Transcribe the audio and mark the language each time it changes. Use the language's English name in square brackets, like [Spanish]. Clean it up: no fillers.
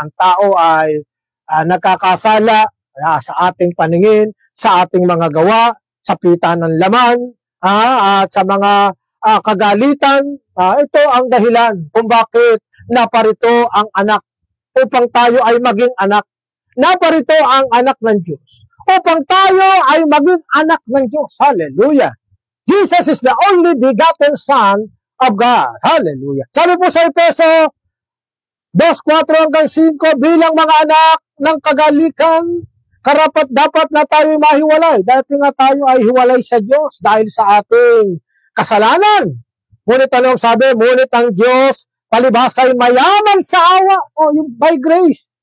[Filipino] Ang tao ay nagkakasala sa ating paningin, sa ating mga gawa, sa pita ng laman, at sa mga kagalitan. Ito ang dahilan kung bakit naparito ang anak upang tayo ay maging anak. Naparito ang anak ng Diyos upang tayo ay maging anak ng Diyos. Hallelujah. [English] Jesus is the only begotten Son of God. Hallelujah. [Filipino] Sabi po sa Efeso 2:4 hanggang 5, bilang mga anak ng kagalikan, karapat dapat na tayo mahiwalay. Dati nga tayo ay hiwalay sa Diyos dahil sa ating kasalanan. Ngunit ano ang sabi? Ngunit ang Diyos palibhasa'y mayaman sa awa. Yung [English] by grace.